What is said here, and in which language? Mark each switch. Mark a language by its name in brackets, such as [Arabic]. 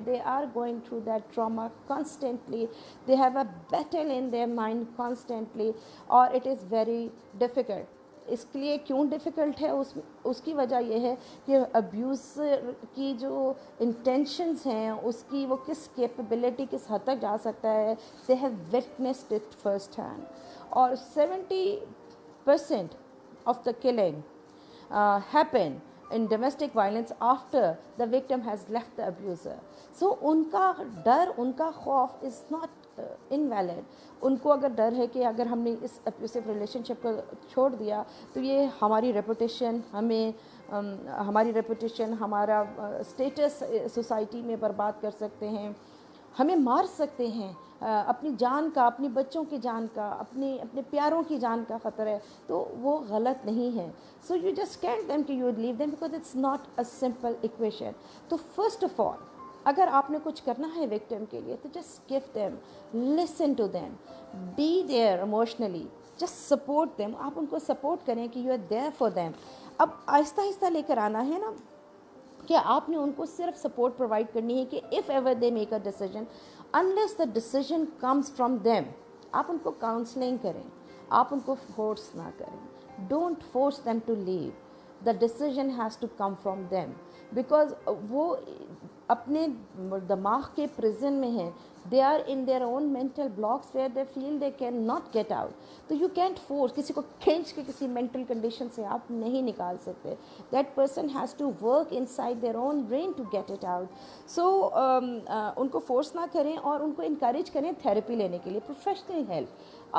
[English] They are going through that trauma constantly, they have a battle in their mind constantly, اور it is very difficult. [Urdu] اس کے لیے کیوں difficult ہے؟ اس کی وجہ یہ ہے کہ ابیوزر کی جو انٹینشنز ہیں، اس کی وہ کس کیپیبلٹی کس حد تک جا سکتا ہے، [English] They have witnessed it first hand. اور 70% of the killing happen in domestic violence after the victim has left the abuser. [Urdu] So ان کا ڈر، ان کا خوف [English] is not invalid. [Urdu] ان کو اگر ڈر ہے کہ اگر ہم نے اس abusive relationship کو چھوڑ دیا تو یہ ہماری ریپوٹیشن، ہماری ریپوٹیشن، ہمارا اسٹیٹس سوسائٹی میں برباد کر سکتے ہیں، ہمیں مار سکتے ہیں، اپنی جان کا، اپنی بچوں کی جان کا، اپنے پیاروں کی جان کا خطرہ ہے. تو وہ غلط نہیں ہے. [English] So you just can't them کہ you leave them because it's not a simple equation. تو first of all [Urdu] اگر آپ نے کچھ کرنا ہے وکٹم کے لیے تو [English] Just give them, listen to them, be there emotionally, just support them. [Urdu] آپ ان کو سپورٹ کریں کہ [English] You are there for them. [Urdu] اب آہستہ آہستہ لے کر آنا ہے نا، کہ آپ نے ان کو صرف سپورٹ پرووائڈ کرنی ہے کہ [English] if ever they make a decision, unless the decision comes from them، [Urdu] آپ ان کو کاؤنسلنگ کریں، آپ ان کو فورس نہ کریں. [English] Don't force them to leave. the decision has to come from them because [Urdu] وہ اپنے دماغ کے پریزن میں ہیں. [English] they are in their own mental blocks where they feel they cannot get out. [Urdu] تو [English] you can't force [Urdu] کسی کو کھینچ کے کسی mental condition سے آپ نہیں نکال سکتے. [English] that person has to work inside their own brain to get it out. [Urdu] so ان کو فورس نہ کریں اور ان کو انکریج کریں تھیراپی لینے کے لیے، پروفیشنل ہیلپ.